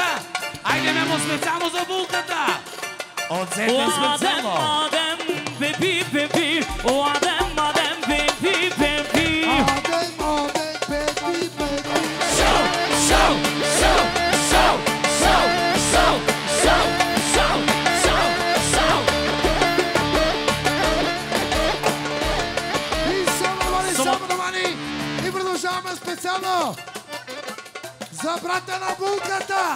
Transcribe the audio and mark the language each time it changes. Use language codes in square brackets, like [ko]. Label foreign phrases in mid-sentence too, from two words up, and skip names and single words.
[bg] Айде, Мемо, специално за булката. От Зете специално. Adem, Pepi, Pepi. Adem, Pepi, Pepi. Adem, Pepi, Pepi. И продължаваме специално за брата на булката.